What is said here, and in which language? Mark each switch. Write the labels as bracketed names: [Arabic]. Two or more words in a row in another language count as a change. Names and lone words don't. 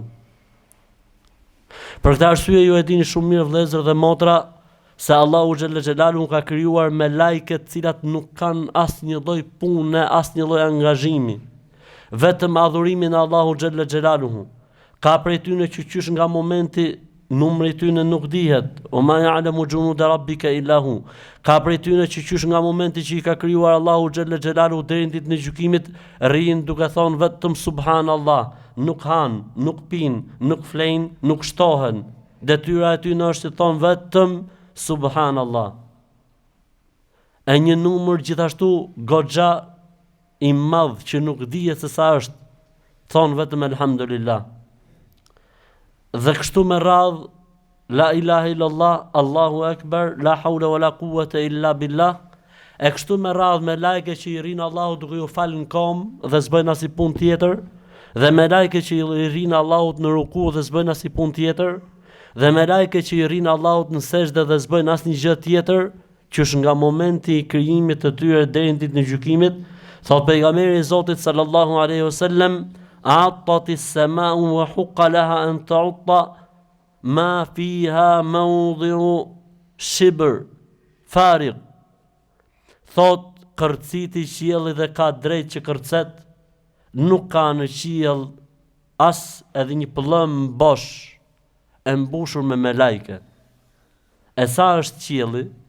[Albanian] Për këtë arsye ju e dini shumë mirë vëllezër dhe motra se Allahu [Arabic] جل جلاله [Albanian] ka krijuar me lajket të cilat nuk kanë asnjë lloj pune, asnjë lloj angazhimi, vetëm adhurimin e Allahu [Arabic] جل جلاله. [Albanian] Ka prej tyre që qysh nga momenti numri I tyre nuk dihet, o [Arabic] ما يعلم جنود ربك إلا هو. [Albanian] Ka prej tyre që qysh nga momenti që I ka krijuar Allahu [Arabic] جل جلاله [Albanian] deri në ditën e gjykimit rrin duke thonë vetëm subhanallah, nuk han, nuk pin, nuk flejn, nuk shtohen. Detyra e tyre është të thonë vetëm subhanallah. e një numër gjithashtu goxha i madh që nuk dihet se sa është, thonë vetëm elhamdulillah. Dhe kështu me radh, [Arabic] لا إله إلا الله، الله أكبر، لا حول ولا قوة إلا بالله. [Albanian] E kështu me radh me lajke që i rinë Allahu duke ju falë në kom dhe s'bëjnë as i pun tjetër, dhe me lajke që i rinë Allahut në ruku dhe s'bëjnë as i pun tjetër, dhe me lajke që i rinë Allahut në sejdë dhe s'bëjnë as një gjë tjetër, që është nga momenti i krijimit të tyre deri në ditën e gjykimit. Thot pejgamberi i Zotit [Arabic] صلى الله عليه وسلم, "أطت السماء وحق لها أن تئط ما فيها موضع شبر فارغ." [Albanian] Thot, kërciti qielli dhe ka drejt që kërcet, nuk ka në qiell as edhe një pëllëm bosh e mbushur me melajke. E sa është qielli?